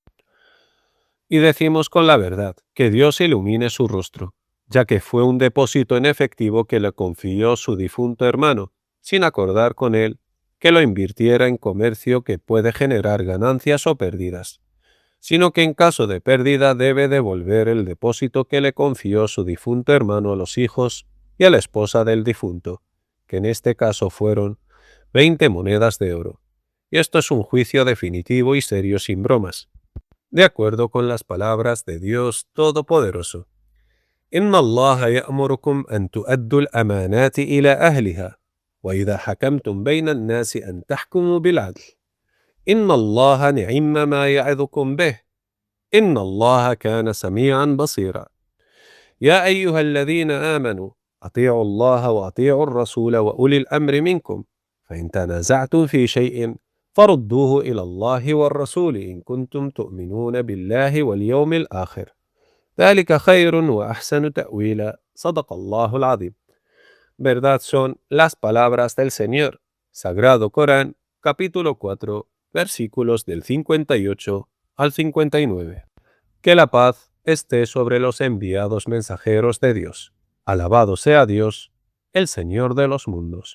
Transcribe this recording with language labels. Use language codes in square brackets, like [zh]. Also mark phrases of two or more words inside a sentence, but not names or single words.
[es] Y decimos con la verdad, que Dios ilumine su rostro, ya que fue un depósito en efectivo que le confió su difunto hermano, sin acordar con él que lo invirtiera en comercio que puede generar ganancias o pérdidas, sino que en caso de pérdida debe devolver el depósito que le confió su difunto hermano a los hijos y a la esposa del difunto, que en este caso fueron 20 monedas de oro. Y esto es un juicio definitivo y serio sin bromas, de acuerdo con las palabras de Dios Todopoderoso. [ar] إن الله يأمركم أن تؤدوا الأمانات إلى أهلها وإذا حكمتم بين الناس أن تحكموا بالعدل إن الله نعم ما يعظكم به إن الله كان سميعا بصيرا يا أيها الذين آمنوا أطيعوا الله وأطيعوا الرسول وأولي الأمر منكم فإن تنازعتم في شيء فردوه إلى الله والرسول إن كنتم تؤمنون بالله واليوم الآخر ذلك خير وأحسن تأويلا صدق الله العظيم. [es] Verdad son las palabras del Señor. Sagrado Corán, capítulo 4, versículos del 58 al 59. Que la paz esté sobre los enviados mensajeros de Dios. Alabado sea Dios, el Señor de los mundos.